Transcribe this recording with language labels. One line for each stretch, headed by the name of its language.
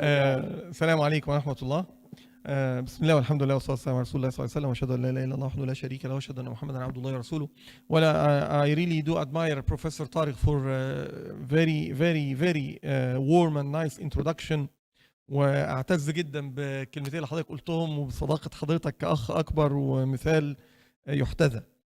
Arabic: السلام عليكم ورحمه الله. بسم الله والحمد لله والصلاه والسلام على رسول الله صلى الله عليه وسلم واشهد ان لا اله الا الله وحده لا شريك له واشهد ان محمدا عبد الله ورسوله.
English: I really do admire Professor Tariq for very warm and nice introduction.
Arabic: واعتز جدا بكلمتين اللي حضرتك قلتهم وبصداقه حضرتك كاخ اكبر ومثال يحتذى.